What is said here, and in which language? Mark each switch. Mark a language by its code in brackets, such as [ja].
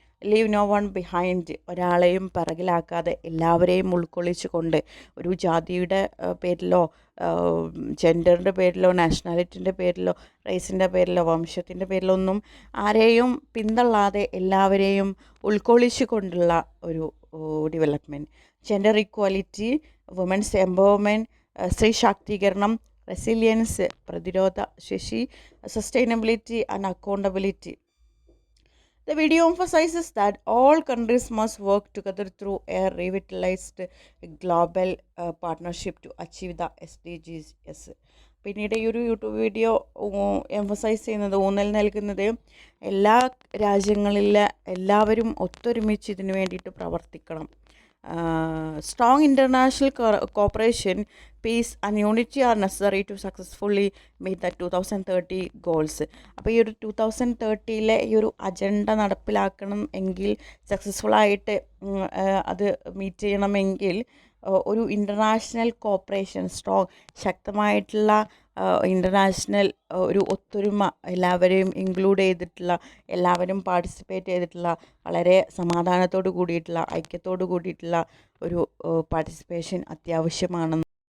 [en] leave no one behind, [ml] ഒരാളെയും പിറകിലാക്കാതെ എല്ലാവരെയും ഉൾക്കൊള്ളിച്ചു കൊണ്ട്, ഒരു ജാതിയുടെ പേരിലോ ജെൻഡറിൻ്റെ പേരിലോ നാഷണാലിറ്റിൻ്റെ പേരിലോ റേസിൻ്റെ പേരിലോ വംശത്തിൻ്റെ പേരിലോ ഒന്നും ആരെയും പിന്തള്ളാതെ എല്ലാവരെയും ഉൾക്കൊള്ളിച്ചു കൊണ്ടുള്ള ഒരു development. [en] gender equality, women's empowerment, [ml] സ്ത്രീ ശാക്തീകരണം, [en] resilience, [ml] പ്രതിരോധ ശേഷി, [en] Sustainability and accountability. The video emphasizes that all countries must work together through a revitalized global partnership to achieve the SDGs. [ml] പിന്നീട് ഈ ഒരു യൂട്യൂബ് വീഡിയോ എംഫസൈസ് ചെയ്യുന്നത്, ഊന്നൽ നൽകുന്നത് എല്ലാ രാജ്യങ്ങളിലെ എല്ലാവരും ഒത്തൊരുമിച്ച് ഇതിനു വേണ്ടിയിട്ട് പ്രവർത്തിക്കണം. [en] Strong international cooperation, peace and unity are necessary to successfully meet the 2030 goals. [ml] അപ്പോൾ ഈ ഒരു 2030 ഈ ഒരു അജണ്ട നടപ്പിലാക്കണം എങ്കിൽ, സക്സസ്ഫുള്ളായിട്ട് അത് മീറ്റ് ചെയ്യണമെങ്കിൽ ഒരു ഇൻ്റർനാഷണൽ കോപ്പറേഷൻ, ശക്തമായിട്ടുള്ള ഇൻ്റർനാഷണൽ ഒരു ഒത്തൊരുമ, എല്ലാവരെയും ഇൻക്ലൂഡ് ചെയ്തിട്ടുള്ള, എല്ലാവരും പാർട്ടിസിപ്പേറ്റ് ചെയ്തിട്ടുള്ള, വളരെ സമാധാനത്തോട് കൂടിയിട്ടുള്ള, ഐക്യത്തോട് കൂടിയിട്ടുള്ള ഒരു പാർട്ടിസിപ്പേഷൻ അത്യാവശ്യമാണെന്ന്